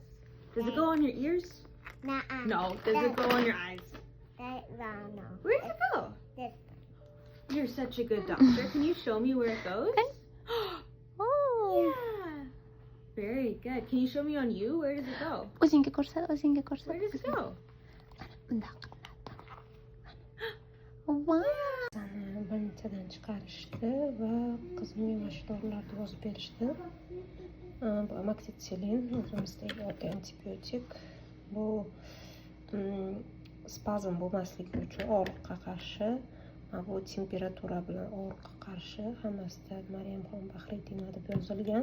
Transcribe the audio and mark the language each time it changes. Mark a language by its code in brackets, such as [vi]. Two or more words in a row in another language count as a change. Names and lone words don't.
[en] Does it go on your ears? No. Does it go on your eyes? No. Where does it go? This. You're such a good doctor. Can you show me where it goes? Oh. Yeah. Very good. Can you show me on you? Where does it go? [uz] O'zingga ko'rsat, o'zingga ko'rsat. [en] Where does it go? [uz] Bundoq. Wow. Больницаdan chiqarishdi va qizimga mana shu dorilarni yozib berishdi. Bu amoxicillin, o'zimizdagi oddiy antibiotik. Bu spazm bo'lmasligi uchun og'riqqa qarshi, bu temperatura bilan og'riqqa qarshi hammasiga Maryamxon Bahriddinova deb yozilgan.